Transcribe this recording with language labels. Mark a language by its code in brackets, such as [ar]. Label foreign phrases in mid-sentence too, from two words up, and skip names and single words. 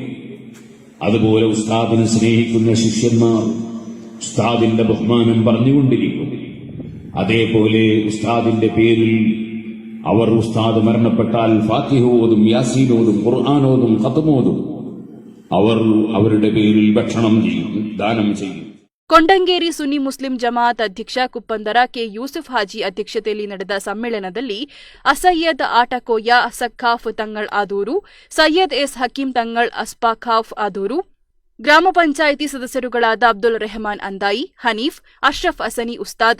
[ml] അതുപോലെ ഉസ്താദിനെ സ്നേഹിക്കുന്ന ശിഷ്യന്മാർ ഉസ്താദിന്റെ ബഹുമാനം പറഞ്ഞുകൊണ്ടിരിക്കും. അതേപോലെ ഉസ്താദിന്റെ പേരിൽ അവർ ഉസ്താദ് മരണപ്പെട്ടാൽ ഫാത്തിഹ ഓതും, യാസീൻ ഓതും, ഖുർആൻ ഖത്മോതും. അവർ അവരുടെ പേരിൽ ഭക്ഷണം ചെയ്യും, ദാനം ചെയ്യും. [kn] ಕೊಂಡಂಗೇರಿ ಸುನ್ನಿ ಮುಸ್ಲಿಂ ಜಮಾಅತ್ ಅಧ್ಯಕ್ಷ ಕುಪ್ಪಂದರ ಕೆ ಯೂಸುಫ್ ಹಾಜಿ ಅಧ್ಯಕ್ಷತೆಯಲ್ಲಿ ನಡೆದ ಸಮ್ಮೇಳನದಲ್ಲಿ ಅಸಯ್ಯದ್ ಆಟಕೋಯ ಸಖಾಫ್ ತಂಗಳ್ ಆದೂರು, ಸಯ್ಯದ್ ಎಸ್ ಹಕೀಂ ತಂಗಳ್ ಅಸ್ಪಾಖಾಫ್ ಆದೂರು, ಗ್ರಾಮ ಪಂಚಾಯಿತಿ ಸದಸ್ಯರುಗಳಾದ ಅಬ್ದುಲ್ ರೆಹಮಾನ್ ಅಂದಾಯಿ, ಹನೀಫ್, ಅಶ್ರಫ್ ಅಸನಿ ಉಸ್ತಾದ್,